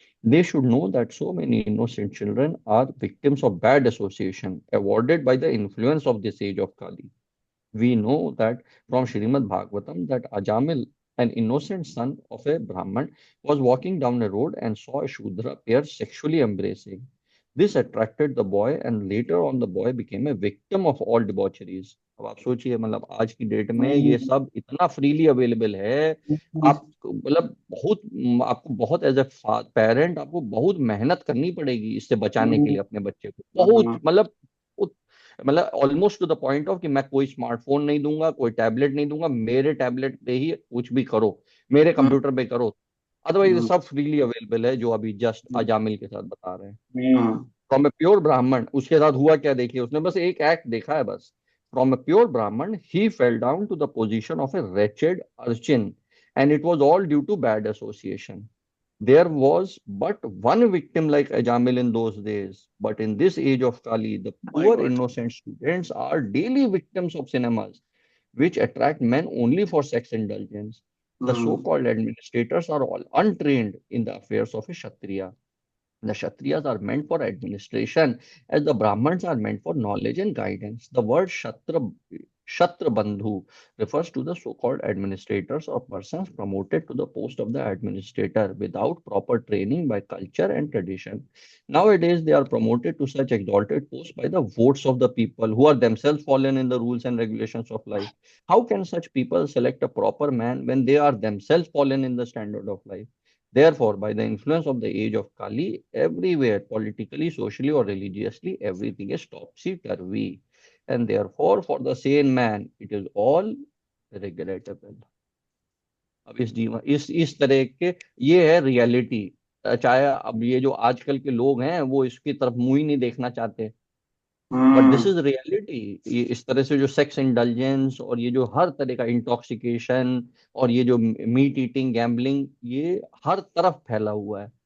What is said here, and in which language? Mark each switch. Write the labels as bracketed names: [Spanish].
[English] They should know that so many innocent children are victims of bad association, awarded by the influence of this age of Kali. We know that from Srimad Bhagavatam that Ajamil, an innocent son of a Brahman, was walking down a road and saw a Shudra pair sexually embracing. This attracted the boy, and later on the boy became a victim of all debaucheries. [Hindi] अब आप सोचिए, मतलब आज की date में ये सब इतना फ्रीली अवेलेबल है। आप मतलब बहुत, आपको बहुत एज ए पेरेंट आपको बहुत मेहनत करनी पड़ेगी इससे बचाने के लिए अपने बच्चे को, बहुत मतलब almost two the point of कि मैं कोई स्मार्टफोन नहीं दूंगा, कोई टैबलेट नहीं दूंगा, मेरे टैबलेट पे ही कुछ भी करो, मेरे कंप्यूटर पे करो, अदरवाइज सब फ्रीली अवेलेबल है, जो अभी जस्ट अजामिल के साथ बता रहे हैं। [English] from a pure Brahmin, [Hindi] उसके साथ हुआ क्या देखिए, उसने बस एक एक्ट देखा है बस। [English] From a pure Brahmin he fell down to the position of a wretched urchin, and it was all due to bad association. There was but one victim like Ajamil in those days, but in this age of Kali, the poor innocent students are daily victims of cinemas, which attract men only for sex indulgence. The so-called administrators are all untrained in the affairs of a Kshatriya. The Kshatriyas are meant for administration, as the Brahmins are meant for knowledge and guidance. The word Shatra Bandhu refers to the so-called administrators or persons promoted to the post of the administrator without proper training by culture and tradition. Nowadays, they are promoted to such exalted posts by the votes of the people who are themselves fallen in the rules and regulations of life. How can such people select a proper man when they are themselves fallen in the standard of life? Therefore, by the influence of the age of Kali, everywhere, politically, socially, or religiously, everything is topsy-turvy. And therefore, for the sane man, it is all regrettable. [Hindi] अब इस जीवन इस तरह के, ये है reality. चाहे अब ये जो आजकल के लोग हैं वो इसकी तरफ मुंह ही नहीं देखना चाहते। [English] But this is reality. [Hindi] ये इस तरह से जो सेक्स इंडल्जेंस और ये जो हर तरह का इंटॉक्सिकेशन और ये जो मीट ईटिंग गैम्बलिंग, ये हर तरफ फैला हुआ है।